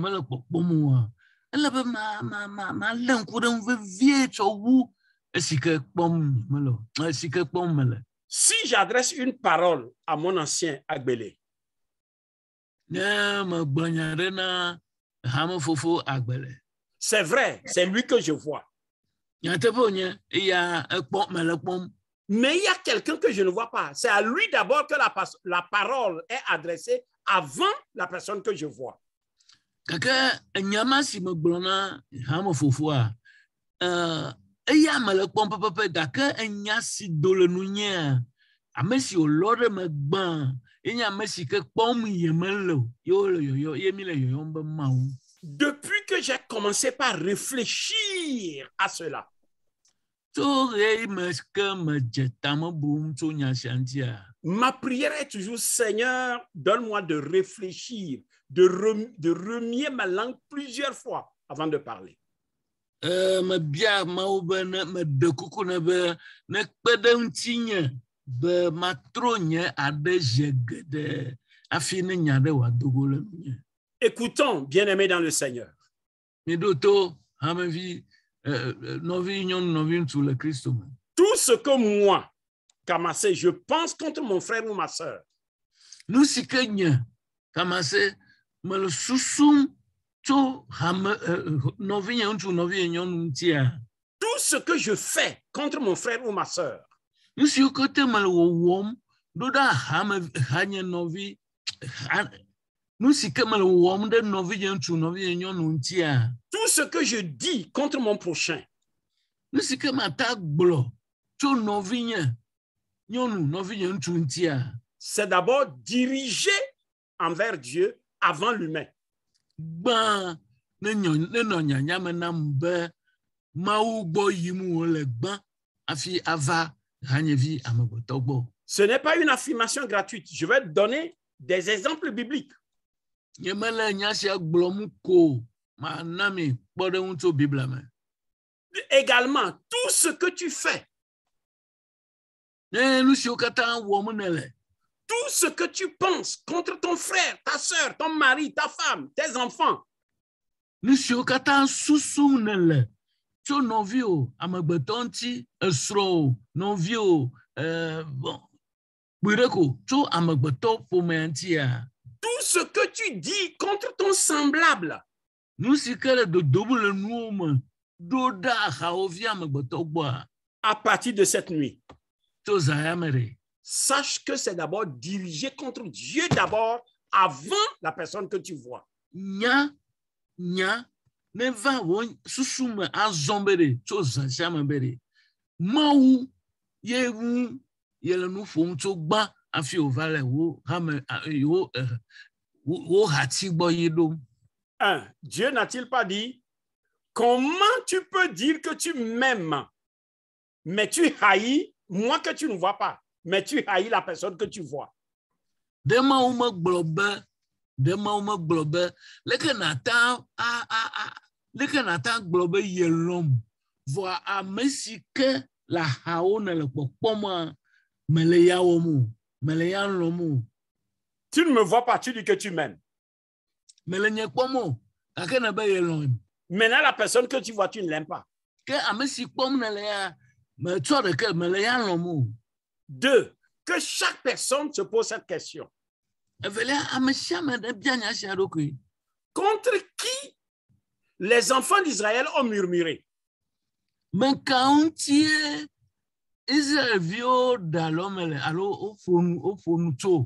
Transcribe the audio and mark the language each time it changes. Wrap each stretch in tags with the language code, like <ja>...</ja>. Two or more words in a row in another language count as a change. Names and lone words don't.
<fr>si j'adresse une parole à mon ancien Agbélé, c'est vrai, c'est lui que je vois. Mais il y a quelqu'un que je ne vois pas. C'est à lui d'abord que la parole est adressée avant la personne que je vois.</fr> <ee>Kaka nyama si me gblona ha me fofua eya me le kpɔm pɛpɛpɛ gake enya si do le nunye ame si o lɔ ɖe me gbã enye ame si ke kpɔm ye mele o ye wo le yɔyɔ ye mi le yɔyɔm be Mawu.</ee> <fr>Depuis que j'ai commencé par réfléchir à cela,</fr> <ee>Tso ɣe me ke me dze tame bum tso nya sia ŋutia.</ee> <fr>ma prière est toujours, Seigneur, donne-moi de réfléchir, de remuer ma langue plusieurs fois avant de parler.</fr> <ee>Me bia Mawu be ne me de kuku ne be ne kpe ɖe ŋutinye be matro nye aɖe dze geɖe afi ne nya ɖe wòado go le nunye.</ee> <fr>Écoutons, bien-aimés dans le Seigneur.</fr> <ee>Mi ɖo to hamevi novi nyɔnu novi ŋutsu le Kristo me.</ee> <fr>Tout ce que moi, Kamassé, je pense contre mon frère ou ma sœur,</fr> <ee>Nu si ke nye Kamase me le susum tso hame novi nye ŋutsu novi nyɔnu ŋutia.</ee> <fr>tout ce que je fais contre mon frère ou ma sœur,</fr> <ee>Nu siwo katã me le wɔwɔm ɖo ɖe hanye novi nu si ke me le wɔwɔm ɖe novi nye ŋutsu novi nye nyɔnu ŋutia.</ee> <fr>tout ce que je dis contre mon prochain,</fr> <ee>Nu si ke mata gblɔ tso novi nye nyɔnu novi nye ŋutsu ŋutia.</ee> <fr>c'est d'abord dirigé envers Dieu avant l'humain.</fr> <ee>Gbã ne nɔ nyanya me nam be Mawu gbɔ yim wole gbã afi ava hanyevi amegbetɔ gbɔ.</ee> <fr>Ce n'est pas une affirmation gratuite. Je vais te donner des exemples bibliques.</fr> <ee>Nye mele nya sia gblɔm ko mana mi kpɔ ɖe ŋu tso Bibla me.</ee> <fr>Également, tout ce que tu fais,</fr> <ee>Ne nu siwo katã wɔm nele.</ee> <fr>tout ce que tu penses contre ton frère, ta sœur, ton mari, ta femme, tes enfants,</fr> <ee>Nu siwo katã susum nele tso nɔviwo amegbetɔ ŋuti esrɔ̃wo nɔviwo bon kpuiɖeko tso amegbetɔ ƒomea ŋutia.</ee> <fr>tout ce que tu dis contre ton semblable,</fr> <ee>Nu si ke le dodom le nuwo me ɖo ɖe ahawòvi amegbetɔ gbɔa</ee> <fr>à partir de cette nuit,</fr> <ee>tso zã ya me ɖe.</ee> <fr>sache que c'est d'abord dirigé contre Dieu d'abord avant la personne que tu vois.</fr> <ee>Nya ne va wo susu me azɔ be ɖe tso zã sia me be ɖe Mawu ye ŋu ye le nu ƒom tso gbã hafi wòva le wo hati gbɔ yi ɖom.</ee> <fr>1. Dieu n'a-t-il pas dit, comment tu peux dire que tu m'aimes, mais tu haïs moi que tu ne vois pas, mais tu haïs la personne que tu vois.</fr> <ee>De Mawu megblɔ be leke nata gblɔ be ye lɔm vɔa ame si ke le ahawo ne le kpɔkpɔm mele ya wɔm o mele ya lɔm o.</ee> <fr>Tu ne me vois pas, tu dis que tu m'aimes.</fr> <ee>Mele nye kpɔm o gake ne be ye lɔm.</ee> <fr>Maintenant, la personne que tu vois, tu ne l'aimes pas.</fr> <ee>Ke ame si kpɔm ne le ya metsɔ ɖeke mele ya lɔm o.</ee> <fr>2. Que chaque personne se pose cette question.</fr> <ee>Evelia ame sia ame ɖe bia nya sia ɖokui.</ee> <fr>Contre qui les enfants d'Israël ont murmuré?</fr> <ee>Menka ŋutie Israelviwo ɖe alɔme le alo woƒo nu tso.</ee>